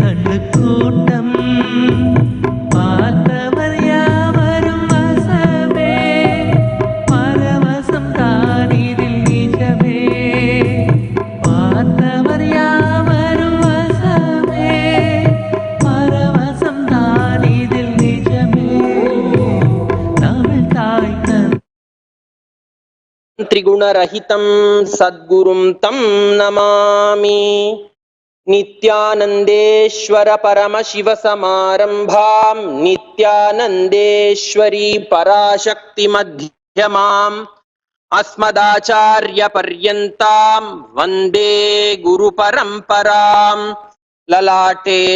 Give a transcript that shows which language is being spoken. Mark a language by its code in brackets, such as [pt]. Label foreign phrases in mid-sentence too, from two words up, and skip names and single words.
[ta] திரண்டு கூட்டம் பார்த்தவர் யாவரும் வசமே பரவசம் தானிதில் நிஜமே பார்த்தவர் யாவரும் வசமே பரவசம் தானிதில் நிஜமே தமிழ் தாய் [sa] त्रिगुणरहितं सद्गुरुं तं नमामि नित्यानन्देश्वर परमशिवसमारम्भां नित्यानन्देश्वरी पराशक्तिमध्यमाम् अस्मदाचार्यपर्यन्तां वन्दे गुरुपरम्पराम् ललाटे